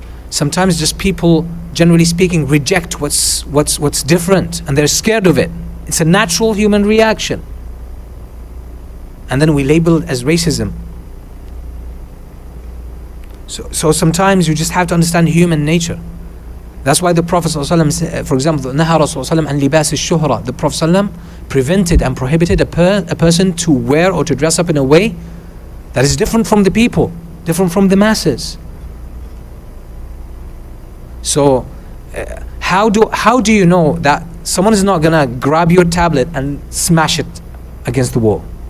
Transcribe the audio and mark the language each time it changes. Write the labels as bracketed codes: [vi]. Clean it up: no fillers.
[en] Sometimes just people, generally speaking, reject what's different, and they're scared of it. It's a natural human reaction. And then we label it as racism. So sometimes you just have to understand human nature. That's why the Prophet ﷺ, for example, [ar] نهى رسول الله عن لباس الشهرة. [en] The Prophet ﷺ prevented and prohibited a person to wear or to dress up in a way that is different from the people, different from the masses. So how do you know that someone is not gonna grab your tablet and smash it against the wall?